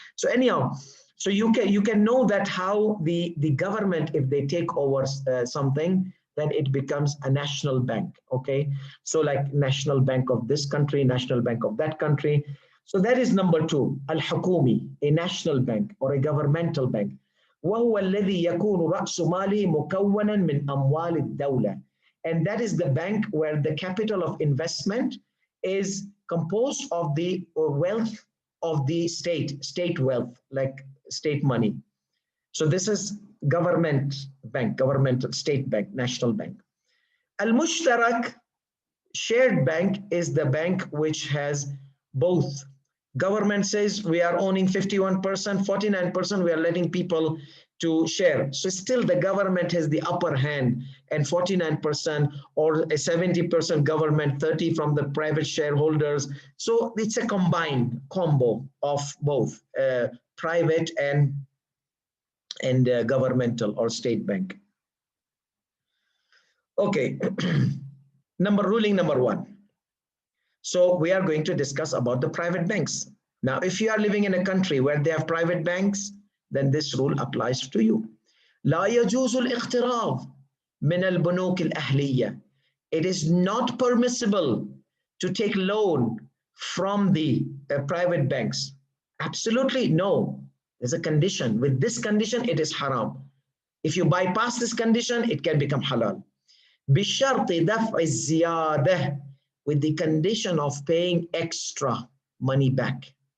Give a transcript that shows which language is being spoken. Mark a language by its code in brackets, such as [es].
[en] So anyhow, so you can know that how the government, if they take over something, then it becomes a national bank, okay? So like National Bank of this country, National Bank of that country. So that is number 2, Al-Hukumi, a national bank or a governmental bank. [ar] وهو الذي يكون رأس ماله مكونا من أموال الدولة. [en] And that is the bank where the capital of investment is composed of the wealth of the state wealth, like state money. So this is government bank, governmental state bank, national bank. Al-Mushtarak, shared bank, is the bank which has both. Government says we are owning 51%, 49%, we are letting people to share. So still the government has the upper hand, and 49% or a 70% government, 30 from the private shareholders. So it's a combined combo of both private and governmental or state bank. Okay, ruling number one. So we are going to discuss about the private banks. Now, if you are living in a country where they have private banks, then this rule applies to you. [ar] لا يجوز الاقتراض من البنوك الأهلية. [en] It is not permissible to take loan from the private banks. Absolutely no. There's a condition. With this condition, it is haram. If you bypass this condition, it can become halal. [ar] بشرط دفع الزيادة, [en] with the condition of paying extra money back.